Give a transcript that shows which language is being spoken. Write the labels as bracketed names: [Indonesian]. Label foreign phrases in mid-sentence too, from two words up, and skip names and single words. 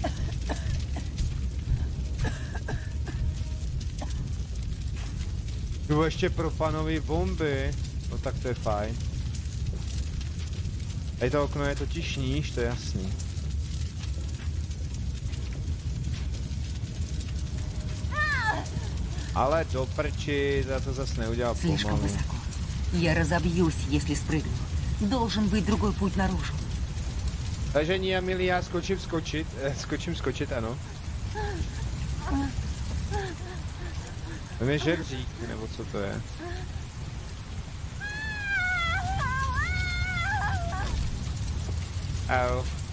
[Czech] Tu ještě propanový bomby. No tak to je fajn. Tady to okno je totiž níž, to je jasný. Ale do prči, za to zase neudělal pomalu. [Russian] Я разобьюсь, если спрыгну. Должен быть другой путь наружу. [Czech] Takže ní, Emilia, skočím skočit, ano. To je žebřík, nebo co to je? Au.